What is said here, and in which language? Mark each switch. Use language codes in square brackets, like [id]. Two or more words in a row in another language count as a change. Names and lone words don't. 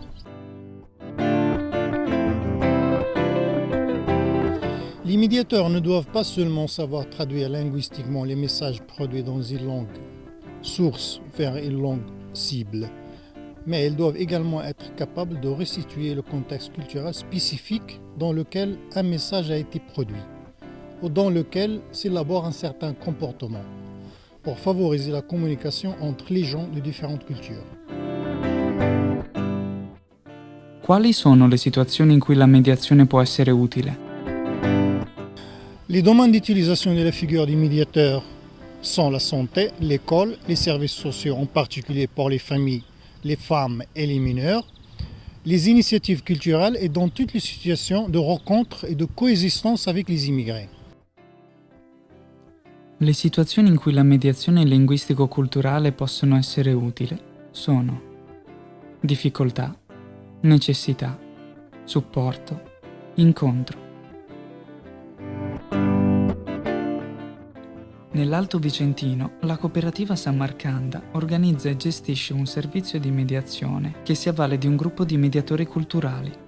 [fr] Les médiateurs ne doivent pas seulement savoir traduire linguistiquement les messages produits dans une langue source vers une langue cible, mais ils doivent également être capables de restituer le contexte culturel spécifique dans lequel un message a été produit ou dans lequel s'élabore un certain comportement pour favoriser la communication entre les gens de différentes cultures. [it] Quali sono le situazioni in cui la mediazione può essere utile? [fr] Les domaines d'utilisation de la figure du médiateur sont la santé, l'école, les services sociaux, en particulier pour les familles, les femmes et les mineurs, les initiatives culturelles et dans toutes les situations de rencontre et de coexistence avec les immigrés. [it] Le situazioni in cui la mediazione linguistico-culturale possono essere utili sono difficoltà, necessità, supporto, incontro. Nell'Alto Vicentino, la cooperativa Sammarcanda organizza e gestisce un servizio di mediazione che si avvale di un gruppo di mediatori culturali.